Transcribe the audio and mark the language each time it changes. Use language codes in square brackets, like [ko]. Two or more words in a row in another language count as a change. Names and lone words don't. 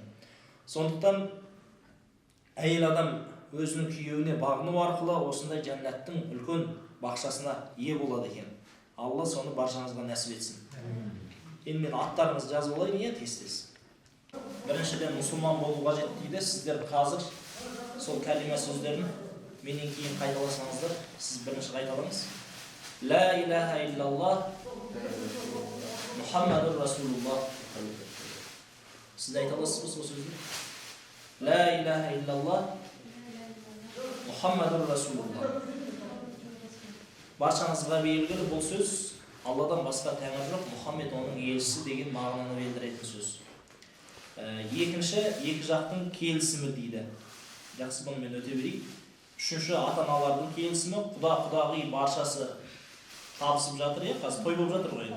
[kk] Сондықтан әйел адам өзінің күйеуіне бағыну арқылы осындай жәннаттың үлкен бақшасына ие болады екен. Алла соны баршаңызға нәсіп етсін. Енді мен аттарыңызды жазып алайын, е, тез-тез. Біріншіден мұсылман болу қажет дейді. Сіздер қазір сол кәлима сөздерін менен кейін қайталасаңыздар, сіз бірінші қайталаңыз. [ar] لا إله إلا الله محمد رسول الله. [kk] Сіз айта аласыз ба сол сөзді? [ar] لا إله إلا الله محمد رسول الله. [kk] Баршаңызға белгілі бұл сөз Алладан басқа тәңір жоқ, Мұхаммед оның елшісі деген мағынаны білдіретін сөз. Екінші, екі жақтың келісімі дейді. Жақсы, бұны мен өте берейік. Үшінші, ата-аналардың келісімі, құда-құдағи баршасы табысып жатыр, қазір той болып жатыр ғой.